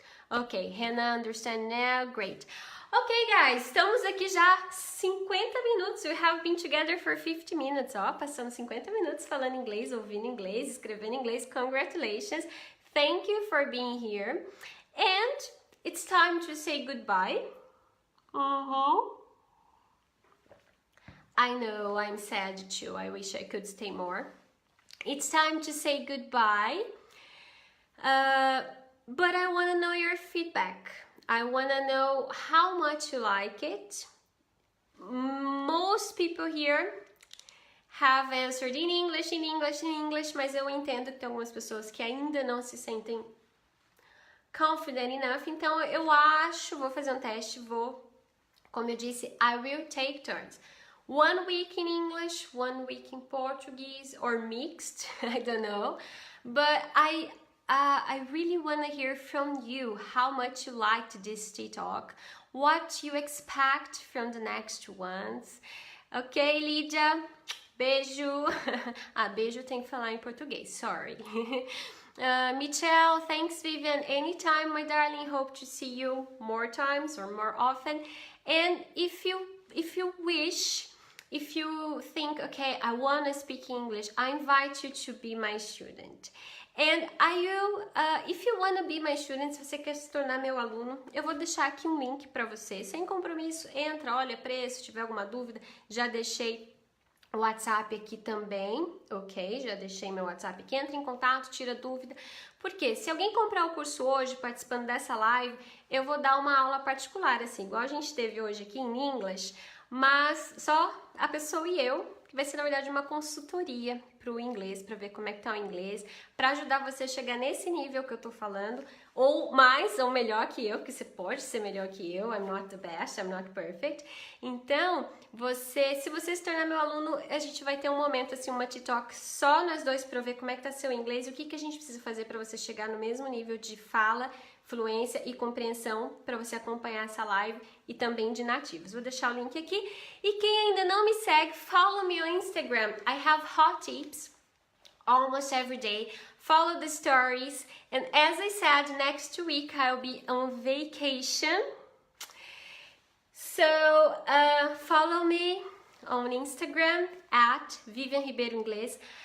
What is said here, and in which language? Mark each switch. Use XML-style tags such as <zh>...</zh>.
<en>Ok, Hannah, understand now, great. Ok, guys,</en> <pt>estamos aqui já 50 minutos.</pt> <en>We have been together for 50 minutes, ó.</en> <pt>Passamos 50 minutos falando inglês, ouvindo inglês, escrevendo inglês.</pt> <en>Congratulations. Thank you for being here. And it's time to say goodbye. I know, I'm sad too. I wish I could stay more. It's time to say goodbye. But I want to know your feedback. I want to know how much you like it. Most people here have answered in English,</en> <pt>mas eu entendo que tem algumas pessoas que ainda não se sentem</pt> <en>confident enough.</en> <pt>Então eu acho, vou fazer um teste, como eu disse,</pt> <en>I will take turns. 1 week in English, 1 week in Portuguese, or mixed, I don't know. But I really want to hear from you how much you liked this T-Talk, what you expect from the next ones.</en> <pt>Ok, Lídia? Beijo. Beijo tem que falar em português, sorry.</pt> <en>Michelle, thanks Vivian. Anytime, my darling. Hope to see you more times or more often. And if you wish, if you think, okay, I want to speak English, I invite you to be my student. And if you want to be my student,</en> <pt>se você quer se tornar meu aluno, eu vou deixar aqui um link para você, sem compromisso, entra, olha preço, se tiver alguma dúvida, já deixei o WhatsApp aqui também, ok? Já deixei meu WhatsApp aqui, entra em contato, tira dúvida, porque se alguém comprar o curso hoje, participando dessa live, eu vou dar uma aula particular, assim, igual a gente teve hoje aqui em Inglês, mas só a pessoa e eu, que vai ser na verdade uma consultoria para o inglês, para ver como é que tá o inglês, para ajudar você a chegar nesse nível que eu tô falando, ou mais, ou melhor que eu, porque você pode ser melhor que eu,</pt> <en>I'm not the best, I'm not perfect.</en> <pt>Então, se você se tornar meu aluno, a gente vai ter um momento, assim, uma T-Talk só nós dois para ver como é que tá seu inglês e o que a gente precisa fazer para você chegar no mesmo nível de fala, fluência e compreensão para você acompanhar essa live e também de nativos. Vou deixar o link aqui. E quem ainda não me segue,</pt> <en>follow me on Instagram. I have hot tips almost every day. Follow the stories. And as I said, next week I'll be on vacation. So follow me on Instagram at Vivian Ribeiro Inglês.</en>